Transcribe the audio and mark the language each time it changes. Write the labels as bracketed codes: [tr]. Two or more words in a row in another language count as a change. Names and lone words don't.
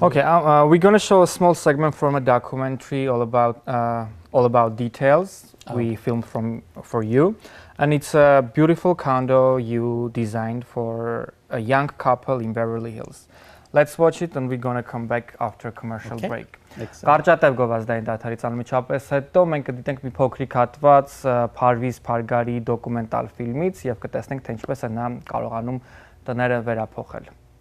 [en] Okay, we're going to show a small segment from a documentary all about details we filmed for you, and it's a beautiful condo you designed for a young couple in Beverly Hills. Let's watch it and we're going to come back after a commercial break. [hy] Կարճատև գովազդային դադարից անմիջապես հետո մենք կդիտենք մի փոքրիկ հատված Parviz Pargari դոկումենտալ ֆիլմից եւ կտեսնենք թե ինչպես է նա կարողանում տները վերափոխել։